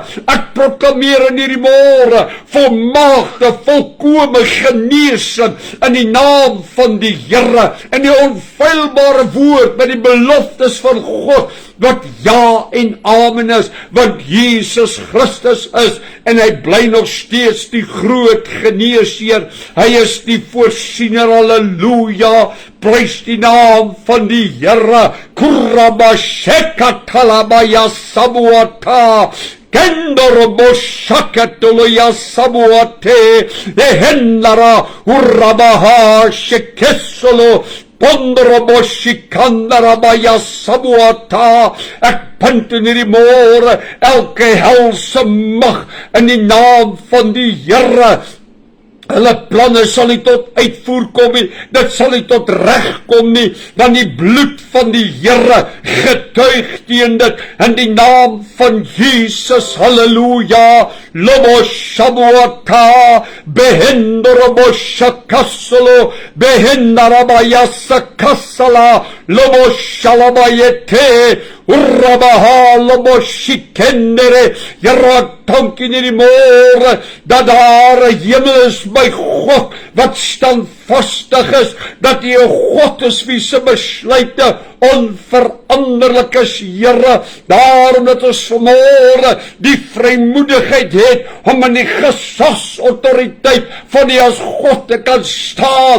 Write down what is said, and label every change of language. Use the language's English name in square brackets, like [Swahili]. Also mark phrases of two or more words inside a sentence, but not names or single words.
[Afrikaans] Ek proklameer in hierdie môre volmaakte, volkome genesing in die naam van die Here, in die onfeilbare woord met die beloftes van God, wat ja en amen is, want Jesus Christus is, en hy bly nog steeds die groot geneesheer, hy is die voorsiener, halleluja, prys die naam van die Here, kurabashekatalabaya sabuata, Kendoroboshakatoloya sabuate, ehendara urabaha shekesolo, Pondroboshikandarabaja sabuata, ek punt in hierdie môre elke helse mag in die naam van die Here. Hulle planne sal nie tot uitvoer kom nie, dit sal nie tot reg kom nie, want die bloed van die Here getuig teen dit, in die naam van Jesus, halleluja, lobo shabuata, behendorobo shakasolo, behendarabayasakasala, lobo shalabayete, urrabaha, lobo shikendere, Here, dank in die môre, dat daar 'n hemel is by God, wat standvastig is, dat hy 'n God is wie se besluite onveranderlik is, Here. Daarom dat ons vanmôre die vrymoedigheid het om in die gesagsautoriteit van die as God te kan staan,